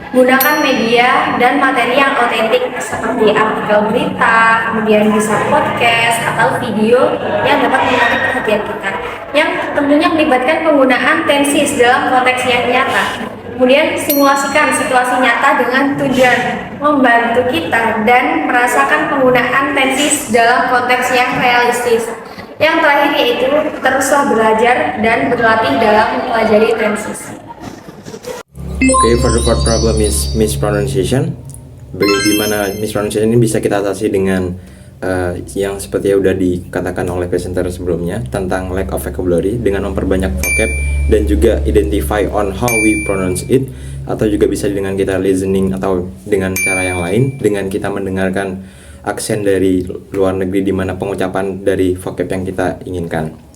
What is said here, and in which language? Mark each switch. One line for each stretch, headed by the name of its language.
Indonesian: Gunakan media dan materi yang otentik seperti artikel berita, kemudian bisa podcast atau video yang dapat menarik perhatian kita, yang tentunya melibatkan penggunaan tenses dalam konteks yang nyata. Kemudian simulasikan situasi nyata dengan tujuan membantu kita dan merasakan penggunaan tenses dalam konteks yang realistis. Yang terakhir yaitu teruslah belajar dan berlatih dalam mempelajari tenses.
English: Okay, for the fourth problem is mispronunciation.
Indonesian: Bagaimana mispronunciation ini bisa kita atasi dengan yang seperti yang udah dikatakan oleh presenter sebelumnya tentang
English: lack of vocabulary
Indonesian: dengan memperbanyak vocab dan juga
English: identify on how we pronounce it,
Indonesian: atau juga bisa dengan kita listening atau dengan cara yang lain dengan kita mendengarkan aksen dari luar negeri di mana pengucapan dari vocab yang kita inginkan.